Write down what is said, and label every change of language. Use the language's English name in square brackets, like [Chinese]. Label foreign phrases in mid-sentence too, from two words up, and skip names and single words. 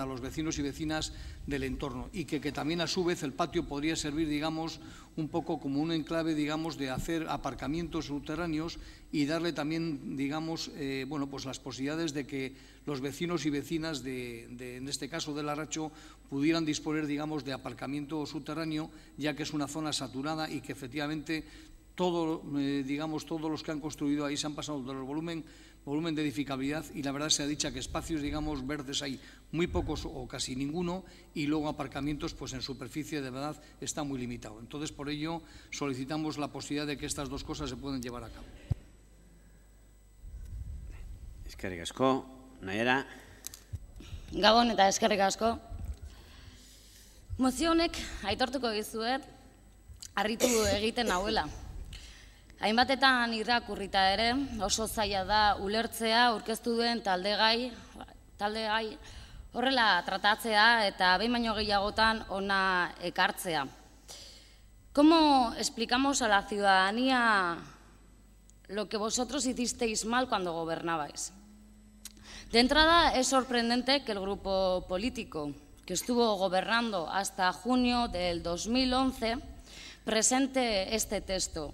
[Spanish] los vecinos y vecinas del entorno y que también a su vez el patio podría servir, digamos, un poco como un enclave, digamos, de hacer aparcamientos subterráneos y darle también, digamos, bueno, pues las posibilidades de que los vecinos y vecinas en este caso de Larracho pudieran disponer, digamos, de aparcamiento subterráneo, ya que es una zona saturada y que efectivamente digamos, todos los que han construido ahí se han pasado de los volumen de edificabilidad, y la verdad sea dicha que espacios, digamos, verdes hay muy pocos o casi ninguno, y luego aparcamientos, pues en superficie de verdad está muy limitado. Entonces, por ello, solicitamos la posibilidad de que estas dos cosas se puedan llevar a cabo. [Basque] Eskerrik asko, Nayara. Gabon eta eskerrik asko. Mozio honek, aitortuko dizuet, harritu egiten nauela. Hainbatetan irakurrita ere, oso zaila da ulertzea aurkeztu duen taldegai horrela tratatzea eta behin baino gehiagotan hona ekartzea. [Spanish] ¿Cómo explicamos a la ciudadanía lo que vosotros hicisteis mal cuando gobernabais? De entrada, es sorprendente que el grupo político que estuvo gobernando hasta junio del 2011 presente este texto.